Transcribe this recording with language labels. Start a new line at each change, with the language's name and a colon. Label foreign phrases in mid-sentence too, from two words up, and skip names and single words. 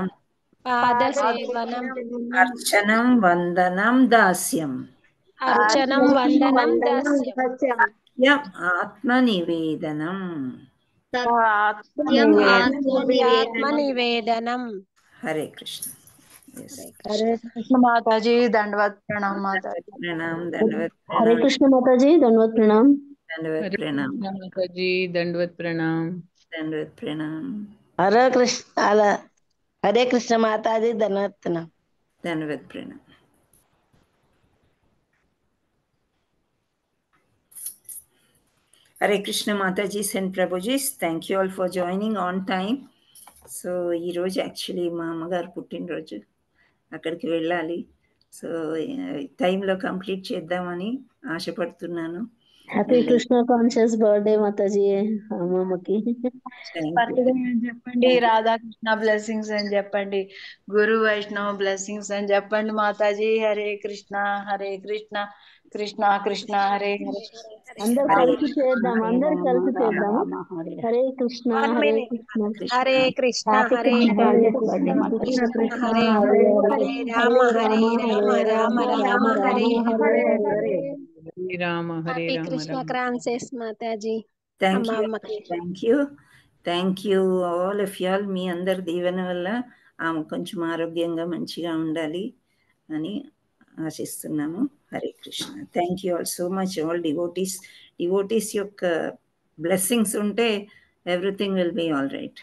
Sanskrit: పాదసేవనం అర్చనం వందనం దాస్యం అర్చనం వందనం దాస్యం సత్యం ఆత్మ నివేదనం. సత్యం ఆత్మ నివేదనం. హరే కృష్ణ. Yes. हरे कृष्ण
Hindi: माता जी दंडवत प्रणाम माता जी प्रणाम दंडवत हरे प्रणाम कृष्ण माता जी दंडवत प्रणाम दंडवत प्रणाम माता जी दंडवत प्रणाम दंडवत प्रणाम
Sanskrit: हरे कृष्ण
Hindi: माता जी दंडवत प्रणाम दंडवत प्रणाम.
English: Hare Krishna Mataji's and Prabhuji's. Thank you all for joining on time.
Telugu: సో ఈరోజు యాక్చువల్లీ మా అమ్మగారు పుట్టినరోజు, అక్కడికి వెళ్ళాలి. సో టైంలో కంప్లీట్ చేద్దామని ఆశపడుతున్నాను.
English: happy Krishna conscious birthday
Telugu: మాతాజీ అమ్మమ్మకి. బర్త్డే అని చెప్పండి, రాధాకృష్ణ బ్లెస్సింగ్స్ అని చెప్పండి, గురు వైష్ణవ్ బ్లెస్సింగ్స్ అని చెప్పండి మాతాజీ.
Sanskrit: హరే కృష్ణ కృష్ణ కృష్ణ హరే హరే.
Telugu: అందరు కలిసి చేద్దాం, అందరు కలిసి చేద్దాము.
Sanskrit: హరే కృష్ణ హరే కృష్ణ హరే కృష్ణ హరే కృష్ణ కృష్ణ హరే హరే హరే రామ హరే రామ రామ రామ హరే హరే. हरे राम हरे
English: హ్యాపీ
Sanskrit: राम కృష్ణ राम
Telugu: క్రాన్సెస్ మాతాజీ
English: thank you all of you all.
Telugu: మీ అందరి దీవెన వల్ల ఆమె కొంచెం ఆరోగ్యంగా మంచిగా ఉండాలి అని ఆశిస్తున్నాము.
Sanskrit: హరే కృష్ణ.
English: thank you all so much. all devotees యొక్క blessings ఉంటే everything will be all right.